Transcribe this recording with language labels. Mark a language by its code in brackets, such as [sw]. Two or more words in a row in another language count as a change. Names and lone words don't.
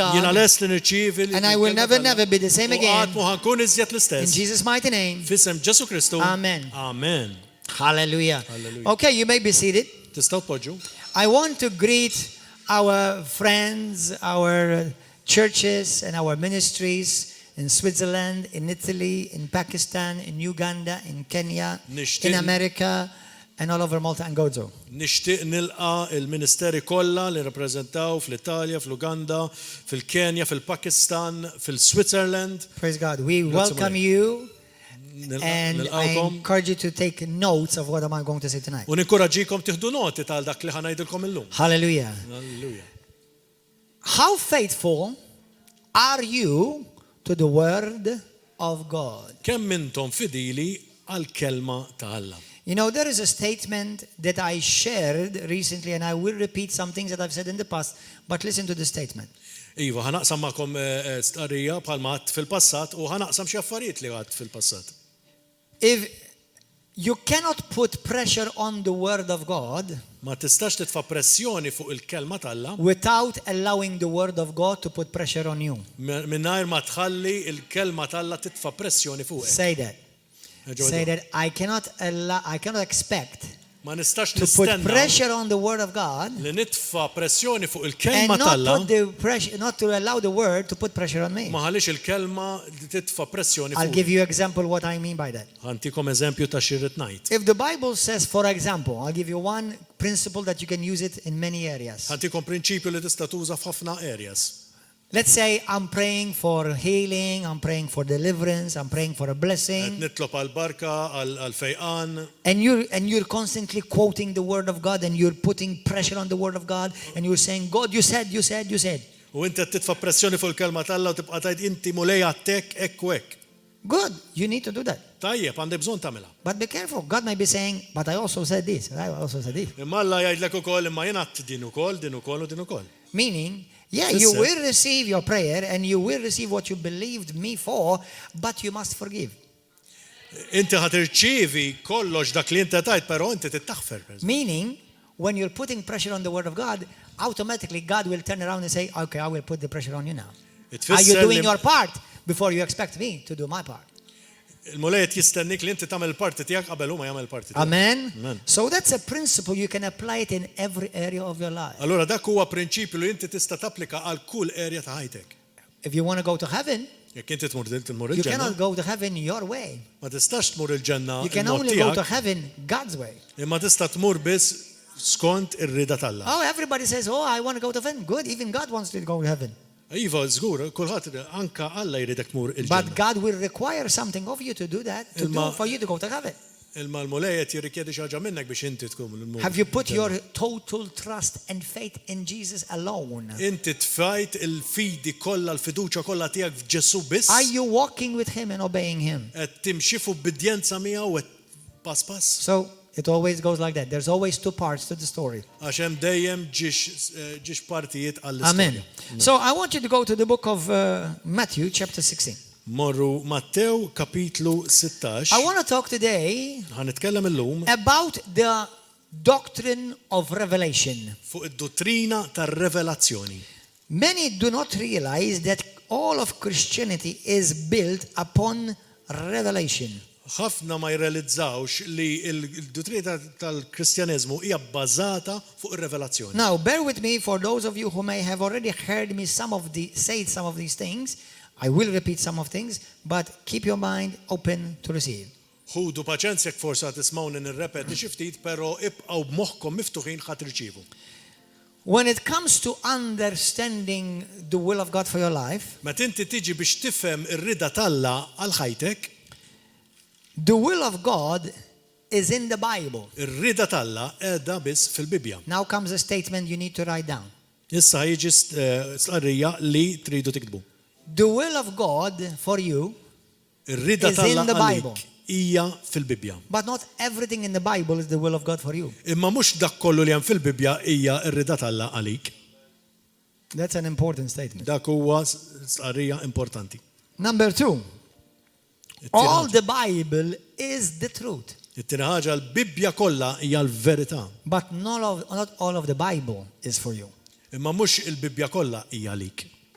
[mt] jiena [en] God. [mt] lest li nirċievi [en] And I will never be the same [mt] U [en] again. [mt] għad mu ħankun iżjed [en] In [mt] l-istess. [en] Jesus' mighty name. [mt] Fisem Ġesu Kristu. [en] Amen. Amen. Hallelujah. Hallelujah. Okay, you may be seated. [mt] Tistgħu tpoġġu. [en] I want to greet our friends, our churches, and our ministries in Switzerland, in Italy, in Pakistan, in Uganda, in Kenya, in America, and all over Malta and Gozo. [mt] Nixtieq nilqa il-ministeri kollha li rappreżentaw fl-Italja, fl-Uganda, fil-Kenja, fil-Pakistan, fil-Switzerland. [en] Praise God. We welcome you, and I encourage you to take notes of what I'm going to say tonight. [mt] U ninkoraġġikom tieħdu noti tal dak li ħanajdilkom illum. [en] Hallelujah. [mt] Halleluja. [en] How faithful are you to the Word of God? [mt] Kemm intom fidili għall-kelma ta' Alla. [en] You know, there is a statement that I shared recently, and I will repeat some things that I've said in the past, but listen to the statement. [mt] Iva, ħanaqsam magħkom starija bħalma għadt fil-passat u ħanaqsam xi affarijiet li għadt fil-passat. [en] If you cannot put pressure on the Word of God [mt] Ma tistax titfa' pressjoni fuq il-kelma ta' Alla [en] without allowing the Word of God to put pressure on you. [mt] mingħajr ma tħalli il-kelma ta' Alla titfa' pressjoni fuq. [en] Say that. Say that I cannot expect [mt] Ma nistax [en] to put [mt] nistenna [en] pressure on the Word of God [mt] li nitfa' pressjoni fuq [en] and [mt] il-kelma ta' Alla [en] not to allow the Word to put pressure on me. [mt] ma ħallix il-kelma li titfa' pressjoni [en] I'll [mt] fuq. [en] give you example what I mean by that. [mt] Ħantikom eżempju ta' xirrid ngħid. [en] If the Bible says, for example, I'll give you one principle that you can use it in many areas. [mt] Ħantikom prinċipju li tista' tuża f'ħafna areas. [en] Let's say I'm praying for healing, I'm praying for deliverance, I'm praying for a [mt] Qed [en] blessing, [mt] nitlob għall-barka, għall-fejqan, [en] and you're constantly quoting the Word of God, and you're putting pressure on the Word of God, and you're saying, God, you said. [mt] u inti qed titfa' pressjoni fuq il-kelma ta' Alla u tibqa' tgħid inti mulej għattek hekk u hekk. [en] Good, you need to do that. [mt] Tajjeb, għandi bżonn tagħmilha. [en] But be careful, God may be saying, but I also said this, I also said this. [mt] Imma Alla jgħidlek ukoll imma jien għadt din ukoll u din ukoll. [en] Meaning, yeah, you will receive your prayer, and you will receive what you believed me for, but you must forgive. [mt] Inti ħad irċievi kollox dak li inti tajt, però inti tittaħfer. [en] Meaning, when you're putting pressure on the Word of God, automatically God will turn around and say, okay, I will put the pressure on you now. Are you doing your part before you expect me to do my part? [mt] Il-mulejt jistennik li inti tagħmel il-parti tiegħek qabel huma jagħmel il-parti tiegħek. [en] Amen? Amen. So that's a principle, you can apply it in every area of your life. [mt] Allura dak huwa prinċipju li inti tista' tapplika għal kull area ta' ħajtek. [en] If you want to go to heaven, [mt] Jekk inti tmur [en] you [mt] il-ġenna, [en] cannot go to heaven your way. [mt] ma tistax tmur il-ġenna [en] You can [mt] il-mod [en] only go to [mt] tiegħek, [en] heaven God's way. [mt] imma tista' tmur biss skont ir-rida tal-Alla. [en] Oh, everybody says, oh, I want to go to heaven. Good, even God wants to go to heaven. [mt] Iva, żgur, kulħadd anka Alla jridek tmur [en] But [mt] il-ġenna. [en] God will require something of you to do that, for you to go to heaven. [mt] Il-malmulejet jirrikjedi xi ħaġa minnek biex inti tkun il-mur. [en] Have you put your total trust and faith in Jesus alone? [mt] Inti tfajt il-fidi kollha, l-fiduċja kollha tiegħek f'Ġesu biss. [en] Are you walking with Him and obeying Him? [mt] Qed timxifu b'bidjenza miegħu qed pass pass. [en] So it always goes like that. There's always two parts to the story. [mt] Għax hemm dejjem ġiex partijiet għall-istorja. [en] Amen. So I want you to go to the book of Matthew, chapter 16. [mt] Morru Mattew kapitlu 16. [en] I want to talk today [mt] Ħanitkellem illum [en] about the doctrine of revelation. [mt] fuq id-dottrina tar-Revelazzjoni. [en] Many do not realize that all of Christianity is built upon revelation. [mt] Ħafna ma jirrealizzawx li l-dottrina tal-Kristjaneżmu hija bbażata fuq ir-revelazzjoni. [en] Now, bear with me for those of you who may have already heard me say some of these things. I will repeat some of things, but keep your mind open to receive. [mt] Ħudu paċenzja forsa tismawni nirrepeti xi ftit, però ibqgħu b'moħħkom miftuħin ħadd irċievu. [en] When it comes to understanding the will of God for your life, [mt] Meta inti tiġi biex tifhem ir-rida t'Alla għal ħajtek, [en] the will of God is in the Bible. [mt] ir-rida t'Alla qiegħda biss fil-Bibja. [en] Now comes a statement you need to write down. [mt] Issa jiġi stqarrija li tridu tiktbu. [en] The will of God for you [mt] Ir-rida [en] is in [mt] t'Alla [en] the Bible. [mt] għalik hija fil-Bibja. [en] But not everything in the Bible is the will of God for you. [mt] Imma mhux dak kollu li hemm fil-Bibja hija r-rida t'Alla għalik. [en] That's an important statement. [mt] Dak huwa stqarrija importanti. [en] Number 2, all the Bible is the truth. [mt] It-tieni ħaġa l-Bibja kollha hija l-verità. [en] But not all of the Bible is for you. [mt] Imma mhux il-Bibja kollha hija għalik.